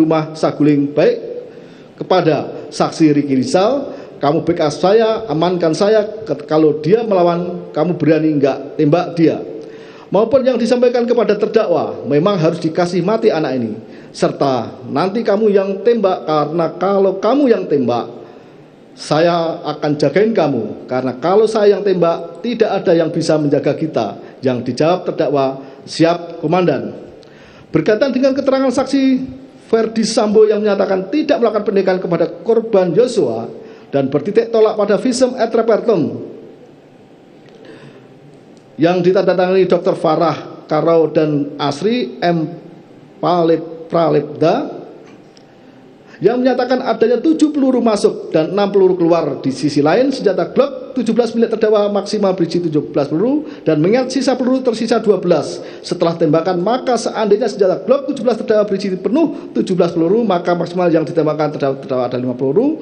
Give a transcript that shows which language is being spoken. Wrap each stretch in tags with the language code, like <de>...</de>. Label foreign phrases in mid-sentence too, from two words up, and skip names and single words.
<id>rumah Saguling, baik kepada saksi Ricky Rizal, "Kamu backup saya, amankan saya, kalau dia melawan kamu berani enggak tembak dia," maupun yang disampaikan kepada terdakwa, "Memang harus dikasih mati anak ini," serta "Nanti kamu yang tembak, karena kalau kamu yang tembak saya akan jagain kamu, karena kalau saya yang tembak tidak ada yang bisa menjaga kita." Yang dijawab terdakwa, "Siap komandan." Berkaitan dengan keterangan saksi Ferdi Sambo yang menyatakan tidak melakukan penembakan kepada korban Yosua dan bertitik tolak pada</id> <la>visum et repertum</la> <id>yang ditandatangani Dr. Farah Karau dan Asri M. Pralipda yang menyatakan adanya 7 peluru masuk dan 6 peluru keluar. Di sisi lain, senjata Glock 17 milik terdakwa maksimal berisi 17 peluru dan mengingat sisa peluru tersisa 12 setelah tembakan, maka seandainya senjata Glock 17 terdakwa berisi penuh 17 peluru, maka maksimal yang ditembakkan terdakwa ada 5 peluru.</id>